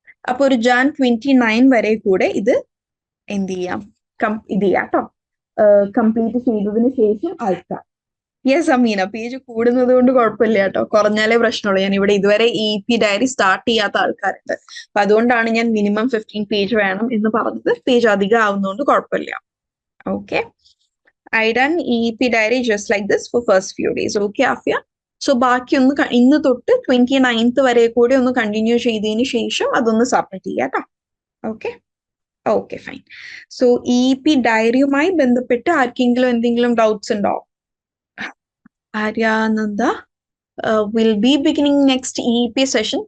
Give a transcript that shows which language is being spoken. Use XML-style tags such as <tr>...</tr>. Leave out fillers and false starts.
<ml>അപ്പൊ ഒരു Jan 29 വരെ കൂടെ ഇത് എന്ത് ചെയ്യാം, ഇത് ചെയ്യാം കേട്ടോ. കംപ്ലീറ്റ് ചെയ്തതിന് ശേഷം അയക്കാം. യെസ് അമീന, പേജ് കൂടുന്നത് കൊണ്ട് കുഴപ്പമില്ല കേട്ടോ, കുറഞ്ഞാലേ പ്രശ്നമുള്ളൂ. ഞാൻ ഇവിടെ ഇതുവരെ EEP ഡയറി സ്റ്റാർട്ട് ചെയ്യാത്ത ആൾക്കാരുണ്ട്. അപ്പൊ അതുകൊണ്ടാണ് ഞാൻ മിനിമം 15 പേജ് വേണം എന്ന് പറഞ്ഞത്. പേജ് അധികം ആവുന്നതുകൊണ്ട് കുഴപ്പമില്ല.</ml> <en>Okay, I done EEP diary just like this for first few days. Okay, Afia?</en> <ml>So, ബാക്കി ഒന്ന് ഇന്ന് തൊട്ട് 29th വരെ കൂടി ഒന്ന് കണ്ടിന്യൂ ചെയ്തതിന് ശേഷം അതൊന്ന് സബ്മിറ്റ് ചെയ്യാം കേട്ടോ. Okay, okay fine. So EEP ഡയറിയുമായി ബന്ധപ്പെട്ട് ആർക്കെങ്കിലും എന്തെങ്കിലും ഡൗട്ട്സ് ഉണ്ടോ?</ml> <en>Aryananda will be beginning next EEP session.</en>